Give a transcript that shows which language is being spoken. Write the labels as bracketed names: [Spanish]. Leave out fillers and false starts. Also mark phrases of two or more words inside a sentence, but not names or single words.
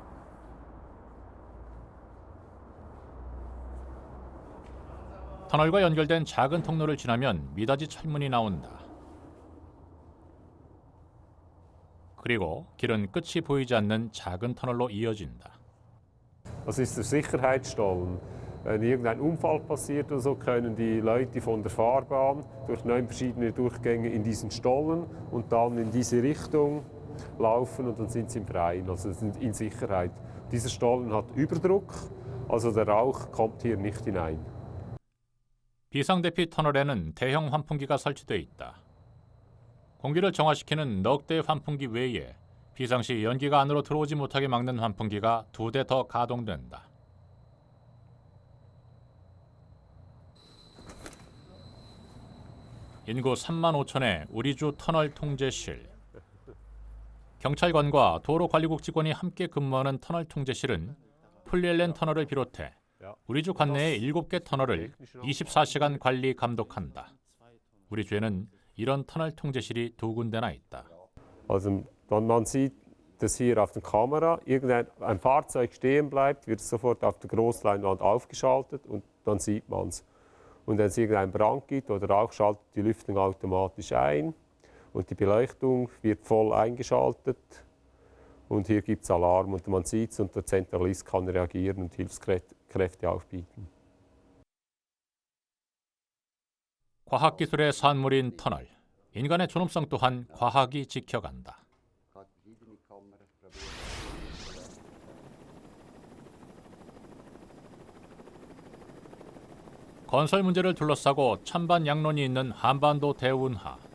[Korean] 터널과 연결된 작은 통로를 지나면 미닫이 철문이 나온다. 그리고 길은 끝이 보이지 않는 작은 터널로 이어진다. [German] Das ist der Sicherheitsstollen. Wenn irgendein Unfall passiert oder so, können die Leute von der Fahrbahn durch 9 verschiedene Durchgänge in diesen Stollen und dann in diese Richtung laufen und dann sind sie im Freien, also sind in Sicherheit. Dieser Stollen hat Überdruck, also der Rauch kommt hier nicht hinein. [Korean] 비상대피 터널에는 대형 환풍기가 설치되어 있다. 공기를 정화시키는 넉 대의 환풍기 외에 비상시 연기가 안으로 들어오지 못하게 막는 환풍기가 2대 더 가동된다. 인구 3만 5천의 우리주 터널 통제실. 경찰관과 도로관리국 직원이 함께 근무하는 터널 통제실은 플리엘렌 터널을 비롯해 우리주 관내의 7개 터널을 24시간 관리 감독한다. 우리주에는 이런 터널 통제실이 2군데나 있다. [German] Also man sieht, dass hier auf der Kamera ein Fahrzeug stehen bleibt, wird sofort auf der Großleinwand aufgeschaltet und dann sieht man es. Und wenn es irgendeinen Brand gibt oder Rauch, schaltet die Lüftung automatisch ein und die Beleuchtung wird voll eingeschaltet und hier gibt es Alarm und man sieht es und der Zentralist kann reagieren und Hilfskräfte aufbieten. [Korean] 과학기술의 산물인 터널. 인간의 존엄성 또한 과학이 지켜간다. 건설 문제를 둘러싸고 찬반 양론이 있는 한반도 대운하.